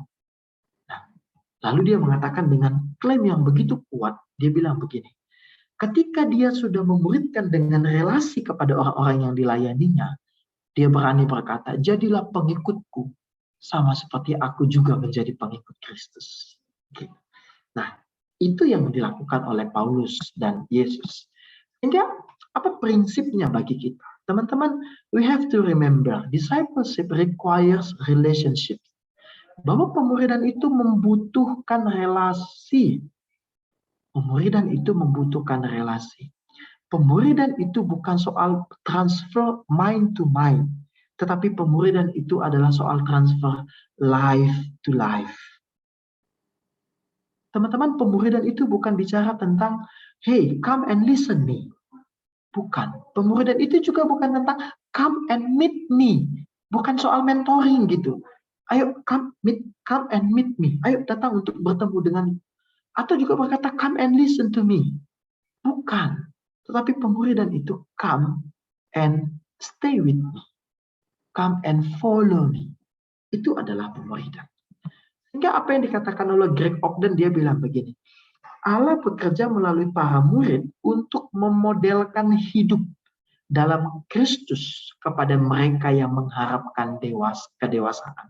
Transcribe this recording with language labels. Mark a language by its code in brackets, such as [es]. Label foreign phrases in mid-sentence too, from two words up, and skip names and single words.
[id] Nah, lalu dia mengatakan dengan klaim yang begitu kuat, dia bilang begini, ketika dia sudah memuridkan dengan relasi kepada orang-orang yang dilayaninya, dia berani berkata, jadilah pengikutku, sama seperti aku juga menjadi pengikut Kristus. Nah, itu yang dilakukan oleh Paulus dan Yesus. Sehingga, apa prinsipnya bagi kita? Teman-teman, [en] we have to remember, discipleship requires relationship. [id] Bahwa pemuridan itu membutuhkan relasi. Pemuridan itu membutuhkan relasi. Pemuridan itu bukan soal transfer [en] mind to mind, [id] tetapi pemuridan itu adalah soal transfer [en] life to life. [id] Teman-teman, pemuridan itu bukan bicara tentang, [en] hey, come and listen me. [id] Bukan. Pemuridan itu juga bukan tentang [en] come and meet me. [id] Bukan soal mentoring gitu. [en] Ayo come and meet me. [id] Ayo datang untuk bertemu dengan, atau juga berkata [en] come and listen to me. [id] Bukan. Tetapi pemuridan itu [en] come and stay with me. Come and follow me. [id] Itu adalah pemuridan. Sehingga apa yang dikatakan oleh Greg Ogden, dia bilang begini, Allah bekerja melalui para murid untuk memodelkan hidup dalam Kristus kepada mereka yang mengharapkan kedewasaan.